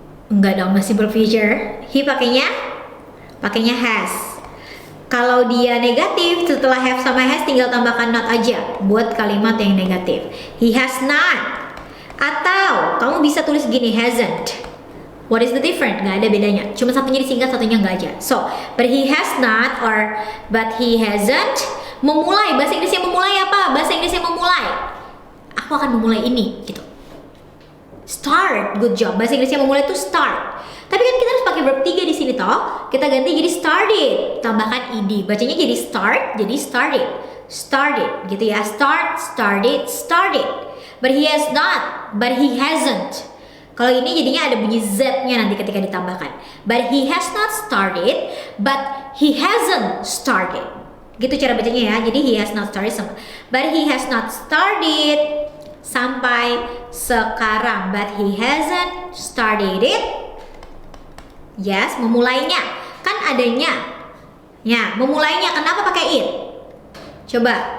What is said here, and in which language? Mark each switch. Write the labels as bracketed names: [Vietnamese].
[Indonesian] Enggak dong, masih berfuture. He pakainya has. Kalau dia negatif, setelah have sama has tinggal tambahkan not aja buat kalimat yang negatif. [English] He has not. [Indonesian] Atau kamu bisa tulis gini, hasn't. [English] What is the difference? [Indonesian] Nggak ada bedanya. Cuma satunya disingkat, satunya nggak aja. [English] So, but he has not or but he hasn't. [Indonesian] Memulai, bahasa Inggrisnya memulai apa? Bahasa Inggrisnya memulai. Aku akan memulai ini, gitu. [English] Start, good job. [Indonesian] Bahasa Inggrisnya memulai itu start. Tapi kan kita harus pakai verb 3 di sini toh. Kita ganti jadi started, tambahkan ed. Bacanya jadi start, jadi started. Started, gitu ya. [English] Start, started, started. But he has not, but he hasn't. [Indonesian] Kalau ini jadinya ada bunyi Z-nya nanti ketika ditambahkan. [English] But he has not started, but he hasn't started. [Indonesian] Gitu cara bacanya ya. [English] Jadi he has not started, but he has not started [Indonesian] sampai sekarang. [English] But he hasn't started it. [Indonesian] Yes, memulainya. Kan adanya. Ya, memulainya. Kenapa pakai it? Coba.